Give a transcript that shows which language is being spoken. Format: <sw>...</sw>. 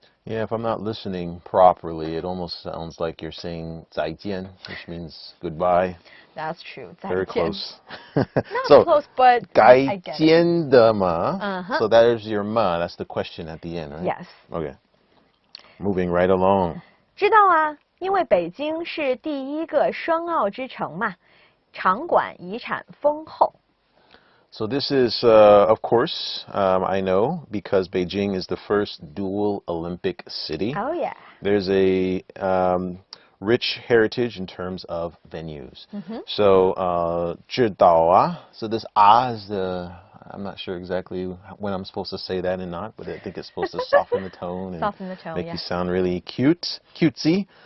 <en>Yeah, if I'm not listening properly, it almost sounds like you're saying 再见, which means goodbye. That's true. 再见. Very close. Not so, close, but I get it.</en> <zh>改建的嘛.</zh> <en>So there's your ma. That's the question at the end, right? Yes. Okay. Moving right along.</en> <zh>知道啊，因为北京是第一个申奥之城嘛，场馆遗产丰厚。</zh> <en>So this is, of course, I know, because Beijing is the first dual Olympic city. Oh, yeah. There's a rich heritage in terms of venues. So,</en> <zh>知道啊,</zh> <en>so this is the, I'm not sure exactly when I'm supposed to say that and not, but I think it's supposed to soften the tone and make you sound really cutesy.</en>